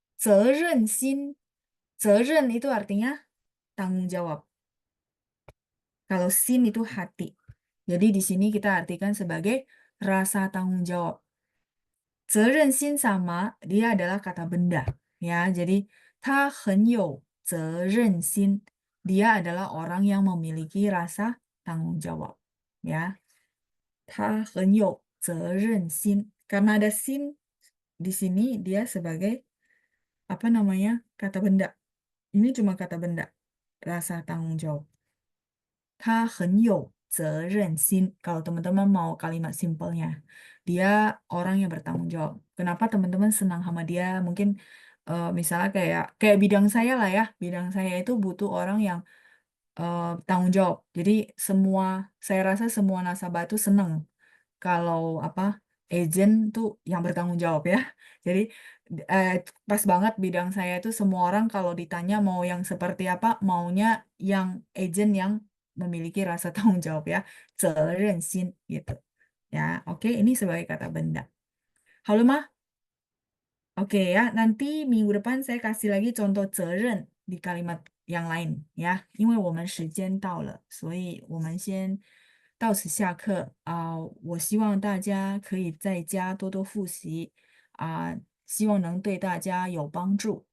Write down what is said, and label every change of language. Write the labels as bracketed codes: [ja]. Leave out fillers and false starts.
[zh] 责任心. [id] 责任 itu artinya tanggung jawab. Kalau sin itu hati. Jadi di sini kita artikan sebagai rasa tanggung jawab. 责任心 sama dia adalah kata benda ya. [zh] Jadi 他很有责任心. [id] Dia adalah orang yang memiliki rasa tanggung jawab ya. [zh] 他很有责任心. [id] Karena ada sin di sini dia sebagai apa namanya kata benda. Ini cuma kata benda. Rasa tanggung jawab. [zh] 他很有责任心. [id] Kalau teman-teman mau kalimat simpelnya, dia orang yang bertanggung jawab. Kenapa teman-teman senang sama dia? Mungkin misalnya kayak bidang saya lah ya. Bidang saya itu butuh orang yang tanggung jawab. Jadi saya rasa semua nasabah itu senang kalau apa agent tuh yang bertanggung jawab ya. Jadi eh, pas banget bidang saya itu semua orang kalau ditanya mau yang seperti apa, maunya yang agent yang memiliki rasa tanggung jawab ya, 责任心 gitu. Ya, oke, ini sebagai kata benda. Halo mah, oke ya, nanti minggu depan saya kasih lagi contoh 责任 di kalimat yang lain ya， [zh] 因为我们时间到了，所以我们先到此下课我希望大家可以在家多多复习希望能对大家有帮助。